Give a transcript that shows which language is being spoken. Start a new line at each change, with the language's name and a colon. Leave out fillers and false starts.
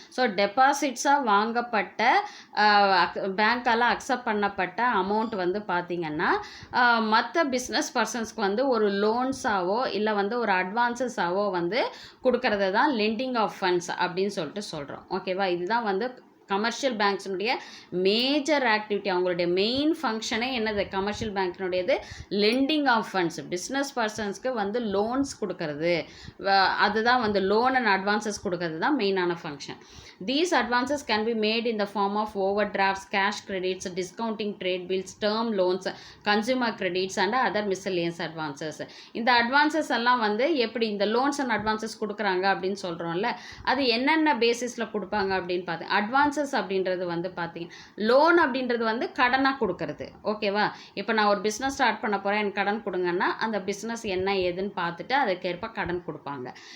Tamil: So டெபாசிட்ஸாக வாங்கப்பட்ட பேங்க்கால் accept பண்ணப்பட்ட amount வந்து பார்த்திங்கன்னா மற்ற பிஸ்னஸ் பர்சன்ஸ்க்கு வந்து ஒரு லோன்ஸாவோ இல்லை வந்து ஒரு அட்வான்சஸாவோ வந்து கொடுக்கறது தான் லெண்டிங் ஆஃப் ஃபண்ட்ஸ் அப்படின்னு சொல்லிட்டு சொல்கிறோம். ஓகேவா. இதுதான் வந்து கமர்ஷியல் பேங்க்ஸினுடைய மேஜர் ஆக்டிவிட்டி, அவங்களுடைய மெயின் ஃபங்க்ஷனே என்னது? Commercial பேங்க்கினுடையது landing of funds, business பர்சன்ஸ்க்கு வந்து லோன்ஸ் கொடுக்கறது, அதுதான் வந்து லோன் அண்ட் அட்வான்சஸ் கொடுக்கறது தான் மெயினான function.
English: These advances can be made in the form of overdrafts, cash credits, discounting trade bills, term loans, consumer credits and other miscellaneous advances.
Tamil: இந்த advances எல்லாம் வந்து எப்படி இந்த லோன்ஸ் அண்ட் அட்வான்சஸ் கொடுக்குறாங்க அப்படின்னு சொல்கிறோம்ல, அது என்னென்ன பேசிஸில் கொடுப்பாங்க அப்படின்னு பார்த்து, அட்வான்சஸ் அப்படின்றது வந்து பார்த்தீங்க, லோன் அப்படின்றது வந்து கடனாக கொடுக்கறது. ஓகேவா? இப்போ நான் ஒரு பிஸ்னஸ் ஸ்டார்ட் பண்ண போகிறேன், எனக்கு கடன் கொடுங்கன்னா அந்த பிஸ்னஸ் என்ன ஏதுன்னு பார்த்துட்டு அதுக்கேற்ப கடன் கொடுப்பாங்க.